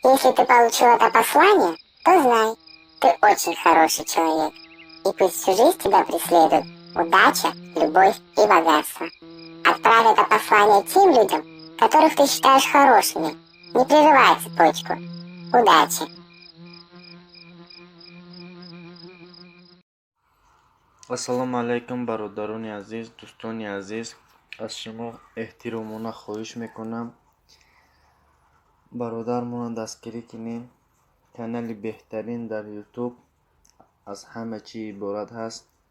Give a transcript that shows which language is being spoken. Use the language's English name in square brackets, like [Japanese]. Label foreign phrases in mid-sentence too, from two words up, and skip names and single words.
[Russian] Если ты получил это послание, то знай, ты очень хороший человек. И пусть всю жизнь тебя преследует удача, любовь и богатство. Отправь это послание тем людям, которых ты считаешь хорошими. Не прерывай цепочку. Удачи! [Tajik] ассалому алайкум бародарони азиз, дӯстони азиз, аз шумо эҳтиромона хоҳиш мекунам бародармонро дастгирӣ кунед. канали беҳтарин дар ютуб аз ҳама чӣ иборат ҳаст.